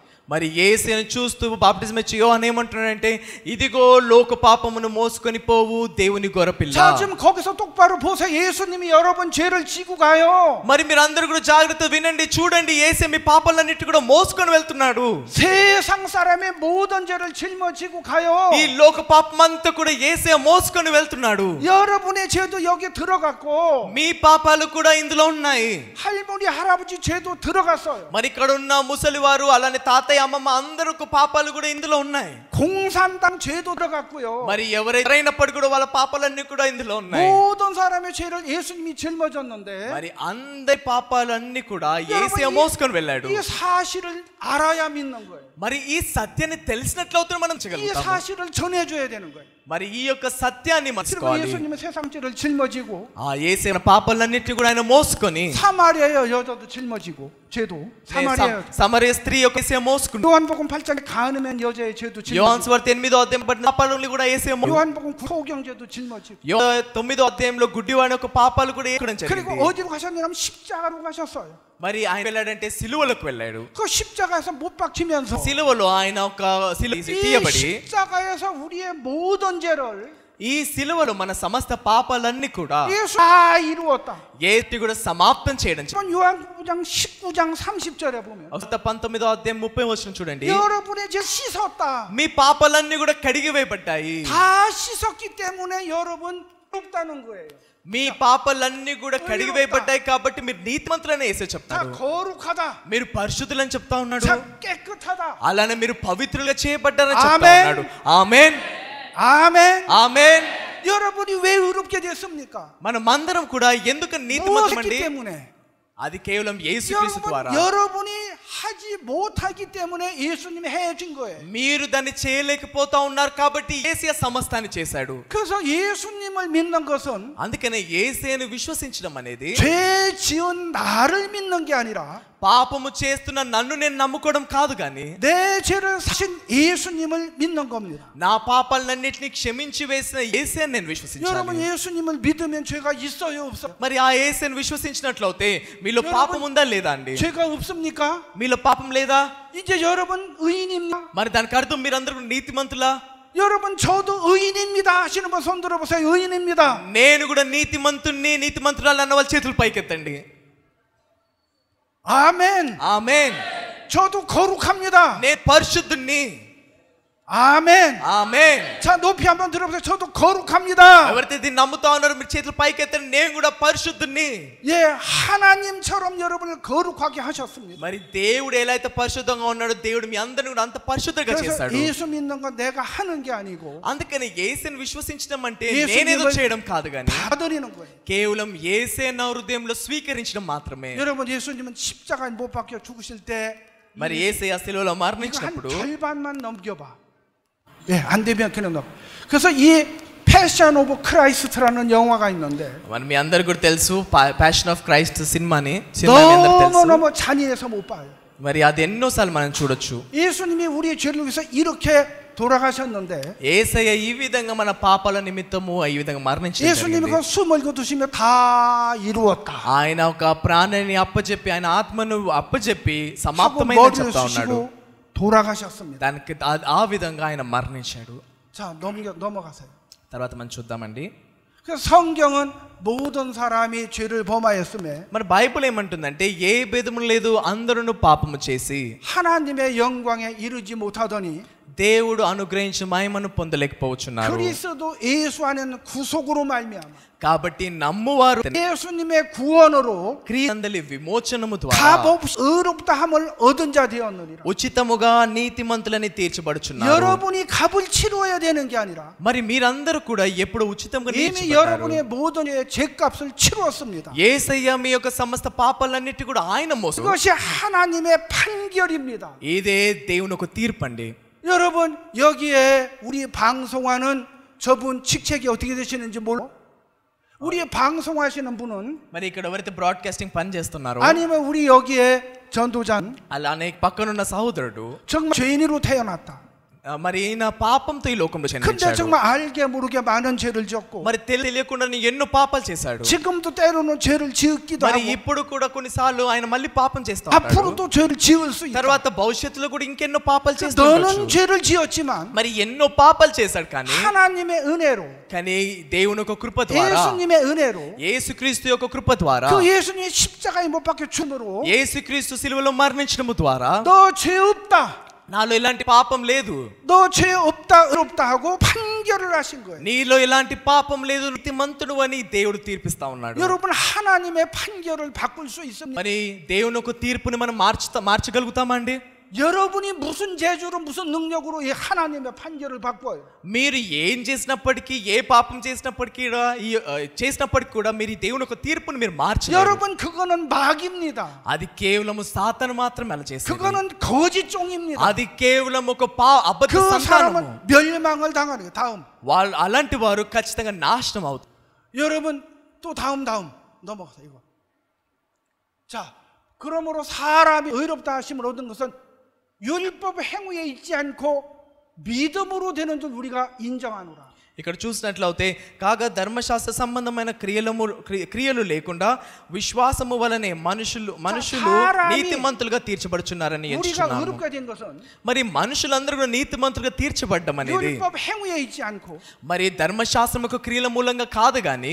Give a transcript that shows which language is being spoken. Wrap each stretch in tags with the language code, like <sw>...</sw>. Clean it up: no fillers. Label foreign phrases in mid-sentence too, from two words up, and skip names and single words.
<te>మరి యేసుని చూస్తూ బాప్టిజం ఇచ్చి యోహాను ఏమంటున్నాడంటే ఇదిగో లోక పాపమును మోసుకొని పోవు దేవుని గొర్రెపిల్ల.</te> <ko>자, 지금 거기서 똑바로 보세요. 예수님이 여러분 죄를 지고 가요.</ko> <te>మరి మీరు అందరూ కూడా జాగ్రత్త వినండి, చూడండి, యేసే మీ పాపాలన్నిటి కూడా మోసుకొని వెళ్తున్నాడు.</te> <ko>세상 사람의 모든 죄를 짊어지고 가요.</ko> <te>ఈ లోక పాపమంతా కూడా యేసే మోసుకొని వెళ్తున్నాడు.</te> <ko>여러분의 죄도 여기 들어갔고</ko> <te>మీ పాపాలు కూడా ఇందులో ఉన్నాయి.</te> <ko>할머니 할아버지 죄도 들어갔어요.</ko> <te>మరి ఇక్కడ ఉన్న ముసలివారు అలానే తాతయ్య అమ్మమ్మ అందరూ పాపాలు కూడా ఇందులో ఉన్నాయి.</te> <ko>공산당 죄도 들어갔고요.</ko> <te>మరి ఎవరైనప్పటికీ కూడా వాళ్ళ పాపాలన్నీ కూడా ఇందులో ఉన్నాయి.</te> <ko>모든 사람의 죄를 예수님이 짊어졌는데</ko> <te>మరి అందరి పాపాలన్నీ కూడా యేసయ్య మోసుకొని వెళ్ళాడు.</te> <ko>이 사실을 알아야 믿는 거예요.</ko> <te>మరి ఈ సత్యాన్ని తెలిసినట్లయితే మనం</te> <ko>이</ko> <te>చేయగలుగుతాము.</te> <ko>사실을 전해줘야 되는 거예요.</ko> <te>మరి ఈ యొక్క సత్యాన్ని</te> <ko>그리고</ko> <te>మర్చిపోవాలి.</te> <ko>예수님은 세상 죄를 짊어지고</ko> <te>ఆ యేసయ్య పాపాలన్నిటి కూడా ఆయన మోసుకొని</te> <ko>사마리아 여자도 짊어지고 죄도 사마리아</ko> <te>సమరయ స్త్రీ యొక్క యేసయ్య మోసుకుని</te> <ko>요한복음 8장에 가늠한 여자의 죄도</ko> <te>యోహాను</te> <ko>짊어지고</ko> <te>సువార్త 8వ అధ్యాయం పడిన పాపాలను కూడా యేసయ్య</te> <ko>요한복음 9경 죄도 짊어지고</ko> <te>9వ అధ్యాయంలో గుడ్డివాని యొక్క పాపాలు కూడా ఏకడం</te> <ko>그리고</ko> <te>జరిగింది.</te> <ko>어디로 가셨냐면 십자가로 가셨어요.</ko> <te>మరి ఆయన వెళ్ళాడంటే సిలువలకు వెళ్ళాడు.</te> <ko>그 십자가에서 못 박히면서</ko> <te>సిలువలో ఆయన ఒక</te> <ko>이</ko> <te>తీయబడి</te> <ko>십자가에서 우리의 모든 죄를</ko> <te>ఈ సిలువలో మన సమస్త పాపాలన్నీ కూడా</te> <ko>예수 다 이루었다.</ko> <te>యేసు కూడా సమాప్తం చేయడం.</te> <ko>이번 요한복음 19장 30절에 보면</ko> <te>19వ అధ్యాయం 30వ వచనం చూడండి.</te> <ko>여러분의 죄 씻었다.</ko> <te>మీ పాపాలన్నీ కూడా కడిగి వేయబడ్డాయి.</te> <ko>다 씻었기 때문에 여러분 없다는 거예요.</ko> <te>మీ పాపాలన్నీ కూడా కడిగి వేయబడ్డాయి కాబట్టి మీరు నీతిమంతులని యేసు</te> <ko>다</ko> <te>చెప్తాడు.</te> <ko>거룩하다.</ko> <te>మీరు పరిశుద్ధులని చెప్తా ఉన్నాడు.</te> <ko>자, 깨끗하다.</ko> <te>అలానే మీరు పవిత్రులుగా చేయబడ్డారని చెప్తా ఆమేన్. ఉన్నాడు. ఆమేన్</te> <ko>아멘.</ko> <te>ఆమేన్.</te> <ko>여러분이 왜 의롭게 됐습니까?</ko> <te>మనమందరం కూడా ఎందుకు నీతిమంతులమండి?</te> <ko>무엇이기 때문에?</ko> <te>అది కేవలం యేసుక్రీస్తు ద్వారా.</te> <ko>여러분이 하지 못하기 때문에 예수님이 해준 거예요.</ko> <te>మీరు దాన్ని చేయలేకపోతా ఉన్నారు కాబట్టి యేసయ్య సమస్తాన్ని చేశాడు.</te> <ko>그래서 예수님을 믿는 것은</ko> <te>అందుకనే యేసయ్యను విశ్వసించడం అనేది</te> <ko>죄 지은 나를 믿는 게 아니라</ko> <te>పాపము చేస్తున్న నన్ను నేను నమ్ముకోవడం కాదు గాని</te> <ko>내 죄를 사신 예수님을 믿는 겁니다.</ko> <te>నా పాపాలన్నిటిని క్షమించి వేసిన యేసయ్యను నేను విశ్వసించాలి.</te> <ko>여러분 예수님을 믿으면 죄가 있어요, 없어요?</ko> <te>మరి ఆ యేసయ్యను విశ్వసించినట్లయితే మీలో పాపం ఉందా లేదా అండి?</te> <ko>죄가 없습니까?</ko> <te>మీలో పాపం లేదా?</te> <ko>이제 여러분 의인입니다. మరి దానికి అర్థం మీరందరూ నీతిమంతులా? 여러분 저도 의인입니다 하시는 분 손 들어보세요. 의인입니다.</ko> <te>నేను కూడా నీతిమంతుణ్ణి నీతిమంతురాలు అన్న వాళ్ళ చేతులు పైకెత్తండి.</te> <ko>아멘.</ko> <te>ఆమేన్.</te> <ko>저도 거룩합니다.</ko> <te>నేను పరిశుద్ధుణ్ణి.</te> <ko>아멘.</ko> <te>ఆమేన్.</te> <ko>자, 높이 한번 들어보세요. 저도 거룩합니다.</ko> <te>ఎవరైతే దీన్ని నమ్ముతా ఉన్నారో మీరు చేతులు పైకెత్తండి. నేను కూడా పరిశుద్ధుణ్ణి.</te> <ko>예, 하나님처럼 여러분을 거룩하게 하셨습니다.</ko> <te>మరి దేవుడు ఎలా అయితే పరిశుద్ధంగా ఉన్నాడో దేవుడు మీ అందరిని కూడా అంత పరిశుద్ధంగా</te> <ko>그래서</ko> <te>చేశాడు.</te> <ko>예수 믿는 건 내가 하는 게 아니고</ko> <te>అందుకని యేసుని విశ్వసించడం అంటే యేసుని నేనేదో చేయడం కాదు గాని</te> <ko>받아들이는 거예요.</ko> <te>కేవలం యేసే నా హృదయంలో స్వీకరించడం మాత్రమే.</te> <ko>여러분 예수님은 십자가에 못 박혀 죽으실 때</ko> <te>మరి యేసయ్య శిలువలో</te> <ko>이거 한</ko> <te>మరణించినప్పుడు</te> <ko>절반만 넘겨봐. 예, 안 되면 그냥 넘. 그래서 이 패션 오브 크라이스트라는 영화가 있는데</ko> <te>మరి మీ అందరికీ కూడా తెలుసు ప్యాషన్ ఆఫ్ క్రైస్ట్ సినిమా మీ అందరికీ తెలుసు.</te> <ko>너무너무 잔인해서 못 봐요.</ko> <te>మరి అది ఎన్నోసార్లు మనం చూడొచ్చు.</te> <ko>예수님이 우리의 죄를 위해서 이렇게 돌아가셨는데</ko> <te>యేసయ్య ఈ విధంగా మన పాపాల నిమిత్తము ఈ విధంగా మరణించాడు.</te> <ko>예수님이 그 숨을 거두시며 다 이루었다.</ko> <te>ఆయన ఒక ప్రాణాన్ని అప్పచెప్పి ఆయన ఆత్మను అప్పచెప్పి</te> <ko>하고</ko> <te>సమాప్తమైందని</te> <ko>머리를</ko> <te>చెప్తా ఉన్నాడు.</te> <ko>쓰시고 돌아가셨습니다.</ko> <te>దానికి ఆ విధంగా ఆయన మరణించాడు.</te> <ko>자, 넘어가세요.</ko> <te>తర్వాత మనం చూద్దామండి.</te> <ko>그래서 성경은 모든 사람이 죄를 범하였음에</ko> <te>మరి బైబిల్ ఏమంటుందంటే ఏ భేదము లేదు అందరూ పాపము చేసి</te> <ko>하나님의 영광에 이르지 못하더니</ko> <te>దేవుడు అనుగ్రహించిన మహిమను పొందలేకపోవచ్చున్నారు.</te> <ko>그리스도 예수 안에는 구속으로 말미암아</ko> <te>కాబట్టి నమ్మువారు</te> <ko>예수님의 구원으로</ko> <te>క్రియలందలి విమోచనము ద్వారా</te> <ko>값없이 의롭다함을 얻은 자 되었느니라.</ko> <te>ఉచితముగా నీతిమంతులని తీర్చబడుచున్నారు.</te> <ko>여러분이 값을 치러야 되는 게 아니라</ko> <te>మరి మీరందరూ కూడా ఎప్పుడు ఉచితంగా</te> <ko>이미</ko> <te>తీర్చబడ్డారు.</te> <ko>여러분의 모든 죄값을 치루었습니다.</ko> <te>యేసయ్య మీ యొక్క సమస్త పాపాలన్నిటి కూడా ఆయన మోసు.</te> <ko>그것이 하나님의 판결입니다.</ko> <te>ఇదే దేవుని ఒక తీర్పండి.</te> <ko>여러분 여기에 우리 방송하는 저분 직책이 어떻게 되시는지 몰라? 우리 방송하시는 분은</ko> <te>మరి ఇక్కడ ఎవరైతే బ్రాడ్కాస్టింగ్ పని చేస్తున్నారో</te> <ko>아니면 우리 여기에 전도자는</ko> <te>అలానే పక్కనున్న సహోదరుడు</te> <ko>정말 죄인으로 태어났다.</ko> <te>మరి ఈయన పాపంతో ఈ లోకంలో</te> <ko>근데</ko> <te>జన్మించాడు.</te> <ko>정말 알게 모르게 많은 죄를 지었고</ko> <te>మరి తెలియకుండా ఎన్నో పాపాలు చేశాడు.</te> <ko>지금도 때로는 죄를 지었기도</ko> <te>మరి</te> <ko>하고</ko> <te>ఇప్పుడు కూడా కొన్నిసార్లు ఆయన మళ్ళీ పాపం చేస్తా ఉంటాడు.</te> <ko>앞으로도 죄를 지을 수 있다.</ko> <te>తర్వాత భవిష్యత్తులో కూడా ఇంకెన్నో పాపాలు చేస్తుండొచ్చు.</te> <ko>너는 죄를 지었지만</ko> <te>మరి ఎన్నో పాపాలు చేశాడు కానీ</te> <ko>하나님의 은혜로</ko> <te>కానీ దేవుని యొక్క కృప ద్వారా</te> <ko>예수님의 은혜로</ko> <te>యేసుక్రీస్తు యొక్క కృప ద్వారా</te> <ko>그 예수님의 십자가에 못 박혀 죽음으로</ko> <te>యేసుక్రీస్తు సిలువలో మరణించడము ద్వారా</te> <ko>너 죄 없다.</ko> <te>నాలో ఎలాంటి పాపం లేదు,</te> <ko>너 죄 없다 의롭다 하고 판결을 하신 거예요.</ko> <te>నీలో ఎలాంటి పాపం లేదు, నీతిమంతుడు అని దేవుడు తీర్పిస్తా ఉన్నాడు.</te> <ko>여러분 하나님의 판결을 바꿀 수 있습니다.</ko> <te>మరి దేవుని యొక్క తీర్పుని మనం మార్చగలుగుతామండి?</te> <ko>여러분이 무슨 재주로 무슨 능력으로 이 하나님의 판결을 바꿔요?</ko> <te>మీరు ఏం చేసినప్పటికీ ఏ పాపం చేసినప్పటికీ కూడా మీరు దేవుని యొక్క తీర్పుని మీరు మార్చలేరు.</te> <ko>여러분 그거는 마귀입니다.</ko> <te>అది కేవలం సాతాను మాత్రమే అలా చేస్తుంది.</te> <ko>그거는 거짓종입니다.</ko> <te>అది కేవలం ఒక అబద్ధ</te> <ko>그</ko> <te>సంతానము.</te> <ko>사람은 멸망을 당하는 거예요. 다음.</ko> <te>వాళ్ళు అలాంటి వారు ఖచ్చితంగా నాశనం అవుతారు.</te> <ko>여러분 또 다음 넘어가서 이거. 자, 그러므로 사람이 의롭다 하심을 얻은 것은 율법 행위에 있지 않고 믿음으로 되는 줄 우리가 인정하노라.</ko> <te>ఇక్కడ చూసినట్లయితే కాగా ధర్మశాస్త్ర సంబంధమైన క్రియలు లేకుండా విశ్వాసము వలనే మనుషులు నీతిమంతులుగా తీర్చబడుచున్నారని ఎంచుచున్నాము.</te> <ko>우리가 의롭게 된 것은</ko> <te>మరి మనుషులందరూ కూడా నీతిమంతులుగా తీర్చబడ్డం అనేది</te> <ko>율법 행위에 있지 않고</ko> <te>మరి ధర్మశాస్త్రముకు క్రియల మూలంగా కాదు గాని</te>